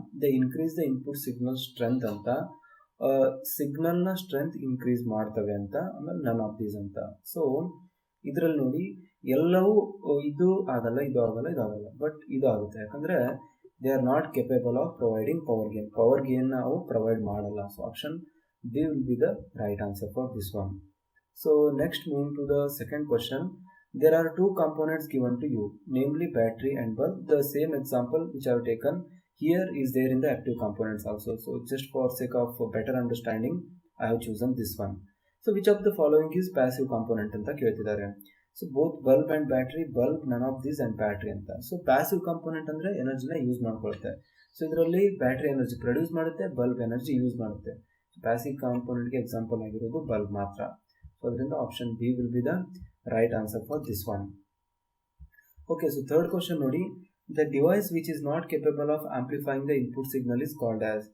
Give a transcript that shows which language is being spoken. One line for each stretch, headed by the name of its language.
English: they increase the input signal strength ಅಂತ,
Kannada: ಸಿಗ್ನಲ್ನ strength increase ಮಾಡ್ತವೆ ಅಂತ. ಆಮೇಲೆ
English: none of these
Kannada: ಅಂತ. ಸೊ ಇದರಲ್ಲಿ ನೋಡಿ ಎಲ್ಲವೂ ಇದು ಆಗಲ್ಲ, ಇದು ಆಗಲ್ಲ, ಇದು ಆಗಲ್ಲ, ಬಟ್ ಇದು ಆಗುತ್ತೆ.
English: ಯಾಕಂದರೆ they are not capable of providing power gain.
Kannada: Power ಗೇನ್ನ ಅವು ಪ್ರೊವೈಡ್ ಮಾಡಲ್ಲ.
English: So option B will be the right answer for this one. So next, moving to the second question. There are two components given to you, namely battery and bulb. The same example which I have taken here is there in the active components also. So just for sake of better understanding, I have chosen this one. So which of the following is passive component
Kannada: anta keltidare.
English: So both bulb and battery, bulb none of these and battery anta. So passive component andre energy na use ಮಾಡ್ಕೊಳ್ಳುತ್ತೆ.
Kannada: So ಇದರಲ್ಲಿ battery energy produce ಮಾಡುತ್ತೆ, bulb energy use ಮಾಡುತ್ತೆ. Passive ಕಾಂಪೋನೆಂಟ್ಗೆ example ಆಗಿರೋದು bulb ಮಾತ್ರ. So ಅದರಿಂದ
English: Option B will be the right answer for this one. Okay, so third question ನೋಡಿ. The device which is not capable of amplifying the input signal is called as.